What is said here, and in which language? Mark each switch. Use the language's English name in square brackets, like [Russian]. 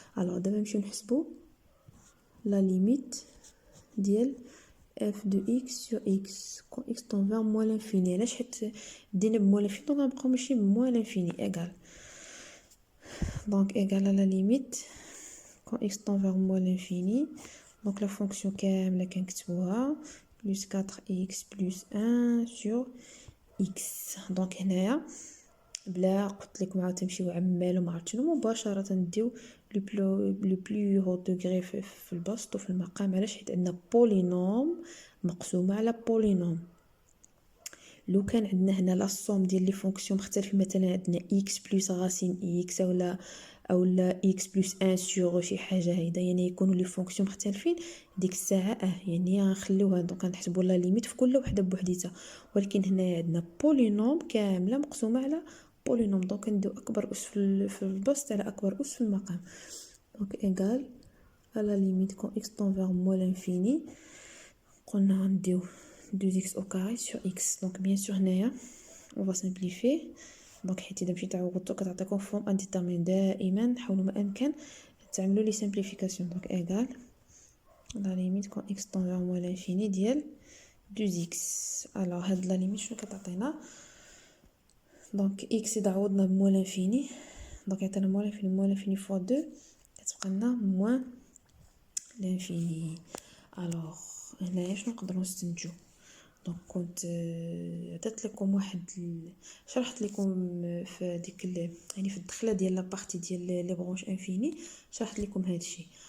[French] alors [Arabic] دابا نمشيو نحسبوا [French] لا ليميت ديال f de x sur x quand x tend vers moins l'infini. [Arabic] علاش؟ حيت دينا بموال l'infini دونك غنبقاو ماشي بموال l'infini égal. [French] donc égal à la limite quand x tend vers moins l'infini. donc la fonction [Arabic] كامله كنكتبوها [French] plus 4x plus 1 sur x. donc هنايا [Arabic] بلا قلت لكم عاود تمشيو عمال وما عرفت شنو، مباشره نديو لو بلو هو دوغري في البسط وفي المقام. علاش؟ حيت عندنا بولينوم مقسومه على بولينوم. لو كان عندنا هنا لا سوم ديال لي فونكسيون مختلفين، مثلا عندنا اكس بلس غاسين اكس اولا اكس بلس 1 سور شي حاجه هيدا، يعني يكونوا لي فونكسيون مختلفين، ديك الساعه يعني غنخليوها دونك غنحسبوا لا ليميت في كل وحده بوحديتها. ولكن هنا عندنا بولينوم كامله مقسومه على بولينوم، دونك نديو اكبر اس في البسط على اكبر اس في المقام. [French] دونك ايغال à la limite quand x tend vers moins l'infini [Arabic] قلنا غنديو [French] 2x au carré sur x. donc bien sûr هنايا on va simplifier. [Arabic] donc حيت اذا مشيت عوضتو كتعطيكم فورم انديترمين، دائما حاولوا ما امكن تعملوا لي سامبليفيكاسيون. [French] donc égal la limite quand x tend vers moins l'infini ديال 2x. [Arabic] alors هاد la limite شنو كتعطينا؟ donc x اذا عوضنا بموال انفيني donc عطينا موال انفيني فوا 2 كتبقى لنا موان لانفيني. الوغ هنايا شنو نقدروا نستنتجو؟ دونك كنت عطيت لكم شرحت لكم في ديك يعني في الدخله ديال لابارتي ديال لي برونش انفيني، شرحت لكم هذا الشيء.